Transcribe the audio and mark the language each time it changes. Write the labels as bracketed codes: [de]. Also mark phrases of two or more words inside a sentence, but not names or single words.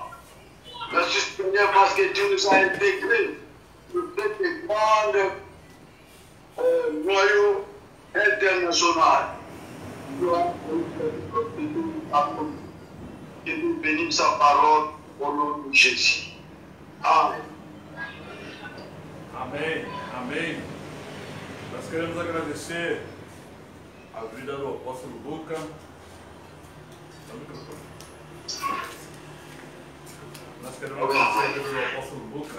[fr] Merci Seigneur parce que tu nous as intégrés dans cette grande noyau international. Que nous bénissons sa parole au nom de Jésus. Amen. [pt] Amém, amém. Nós queremos agradecer a vida do apóstolo Luca. Nós queremos agradecer a vida do apóstolo Luca.